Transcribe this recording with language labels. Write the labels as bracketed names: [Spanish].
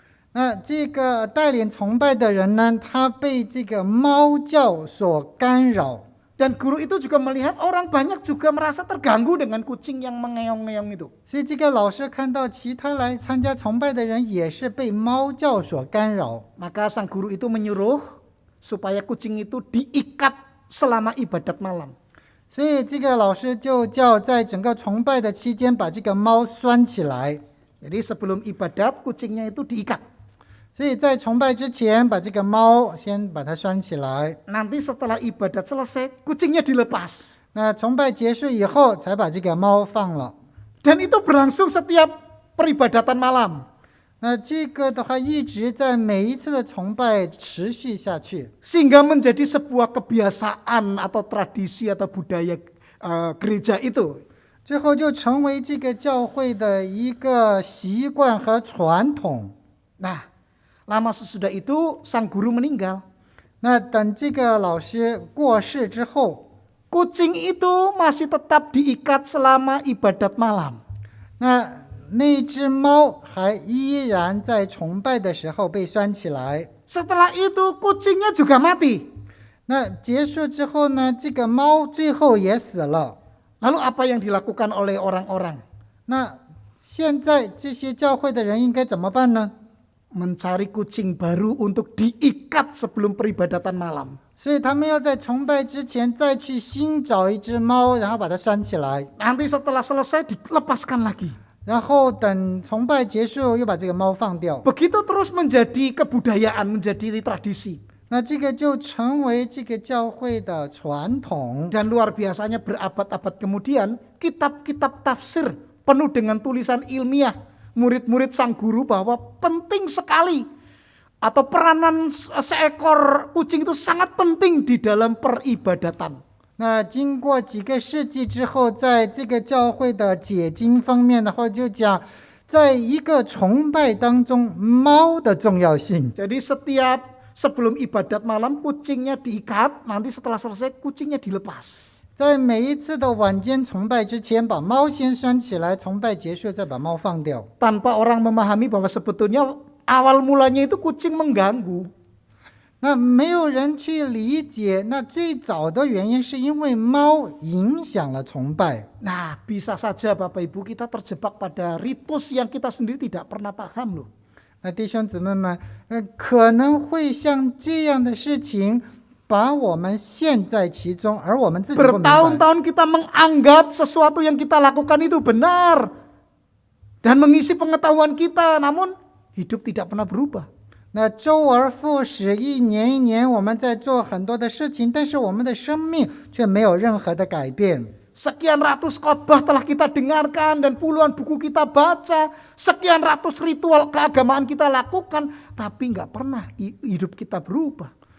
[Chinese] 那这个带领崇拜的人呢，他被这个猫叫所干扰。 [Indonesian] Dan guru itu juga melihat orang banyak juga merasa terganggu dengan kucing yang mengeong-ngeong itu. [Chinese] 所以这个老师看到其他来参加崇拜的人也是被猫叫所干扰， [Indonesian] Maka sang guru itu menyuruh supaya kucing itu diikat selama ibadat malam. [Chinese] 所以这个老师就叫在整个崇拜的期间把这个猫拴起来。 [Indonesian] Jadi sebelum ibadat kucingnya itu diikat. [Chinese] 所以在崇拜之前把这个猫先把它拴起来， [Indonesian] Nanti setelah ibadat selesai kucingnya dilepas. [Chinese] 那崇拜结束以后才把这个猫放了。 [Indonesian] Dan itu berlangsung setiap peribadatan malam. [Chinese] 那这个的话一直在每一次的崇拜持续下去， [Indonesian] Sehingga menjadi sebuah kebiasaan atau tradisi atau budaya gereja itu. [Chinese] 最后就成为这个教会的一个习惯和传统。 [Indonesian] Nah, lama sesudah itu sang guru meninggal. [Chinese] 那等这个老师过世之后， [Indonesian] Kucing itu masih tetap diikat selama ibadat malam. [Chinese] 那只猫还依然在崇拜的时候被拴起来。 [Indonesian] Setelah itu kucingnya juga mati. [Chinese] 那结束之后呢，这个猫最后也死了。 [Indonesian] Lalu apa yang dilakukan oleh orang-orang? [Chinese] 那现在这些教会的人应该怎么办呢？ [Indonesian] Mencari kucing baru untuk diikat sebelum peribadatan malam. [Chinese] 所以他们要在崇拜之前再去新找一只猫，然后把它拴起来， [Indonesian] Nanti setelah selesai dilepaskan lagi. [Chinese] 然后等崇拜结束又把这个猫放掉。 [Indonesian] Begitu terus menjadi kebudayaan, menjadi tradisi. [Chinese] 那这个就成为这个教会的传统。 [Indonesian] Dan luar biasanya berabad-abad kemudian, kitab-kitab tafsir penuh dengan tulisan ilmiah. Murid-murid sang guru bahwa penting sekali atau peranan seekor kucing itu sangat penting di dalam peribadatan. [Chinese] 那经过几个世纪之后，在这个教会的解经方面的话，就讲在一个崇拜当中猫的重要性。 [Indonesian] Jadi sebelum ibadat malam kucingnya diikat, nanti setelah selesai kucingnya dilepas. [Chinese] 在每一次的晚间崇拜之前，把猫先拴起来，崇拜结束再把猫放掉。 [Indonesian] Tanpa orang memahami bahwa sebetulnya awal mulanya itu kucing mengganggu. [Chinese] 那没有人去理解，那最早的原因是因为猫影响了崇拜。 [Indonesian] Nah, bisa saja Bapak Ibu kita terjebak pada ritus yang kita sendiri tidak pernah paham loh. [Chinese] 那弟兄姊妹们，可能会像这样的事情把我们陷在其中，而我们自己不明白。 [Indonesian] Bertahun-tahun kita menganggap sesuatu yang kita lakukan itu benar dan mengisi pengetahuan kita, namun hidup tidak pernah berubah. [Chinese] 那周而复始，一年一年，我们在做很多的事情，但是我们的生命却没有任何的改变。 [Indonesian] Sekian ratus khotbah telah kita dengarkan dan puluhan buku kita baca, sekian ratus ritual keagamaan kita lakukan, tapi nggak pernah hidup kita berubah.